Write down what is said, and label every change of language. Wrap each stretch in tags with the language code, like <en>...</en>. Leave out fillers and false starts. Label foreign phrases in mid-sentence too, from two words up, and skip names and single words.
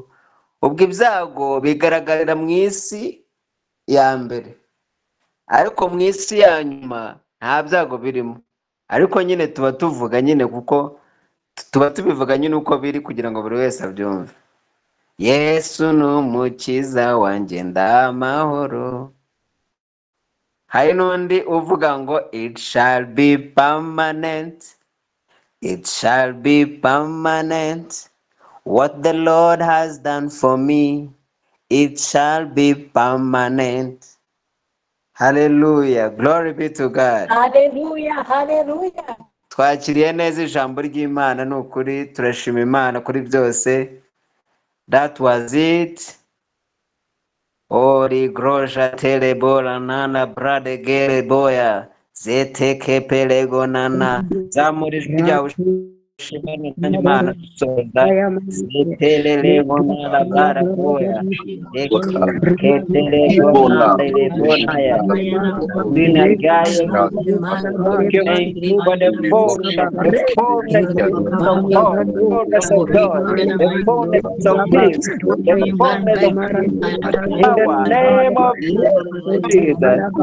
<rw>Ubwo ibyago bigaragarira mu isi ya mbere, ariko mu isi ya nyuma nta byago birimo, ariko nyine tuba tuvuga nyine kuko tuba tubivuga nyine uko biri kugira ngo buri wese abyumve. Yesu ni umukiza wanjye ndamahoro. Hari n'undi uvuga ngo</rw> <en>it shall be permanent, it shall be permanent, what the Lord has done for me, it shall be permanent. Hallelujah, glory be to God. Hallelujah, hallelujah.</en> <rw>Twakiriye neza ijambo ry'Imana, ni ukuri turashima Imana kuri byose.</rw> <en>That was it. Ori grosha telebora nana brade gere boya zeteke pelego nana</en> <rw>zamurijwe ryawe ushimane n'Imana dusoza zetelelego nana bara boya ketelego nana lebonaya dina gaye</rw> <en>for the fullness of God, the fullness of peace, the fullness of power. Name of Jesus.</en>